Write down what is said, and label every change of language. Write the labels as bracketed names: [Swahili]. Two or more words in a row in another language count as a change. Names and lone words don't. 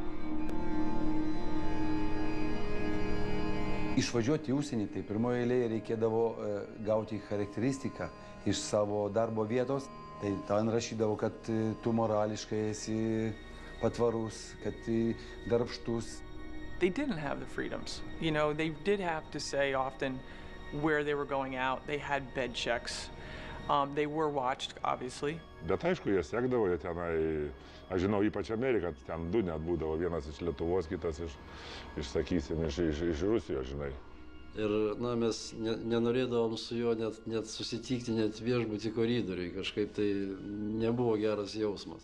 [Lithuanian] Išvažiuoti į užsienį, tai pirmoje eilėje reikėdavo gauti charakteristiką iš savo darbo vietos. Tai ten rašydavo, kad tu morališkai esi patvarus, kad darbštus. [English] They didn't have the freedoms. You know, they did have to say often where they were going out. They had bed checks. They were watched, obviously. [Lithuanian] Bet aišku, jie sekdavo, jie tenai, aš žinau, ypač Ameriką, ten 2 net būdavo, vienas iš Lietuvos, kitas sakysim, iš Rusijos, žinai. Ir, mes nenorėdavom su juo net susitikti, net viešbutį koridoriui, kažkaip tai nebuvo geras jausmas.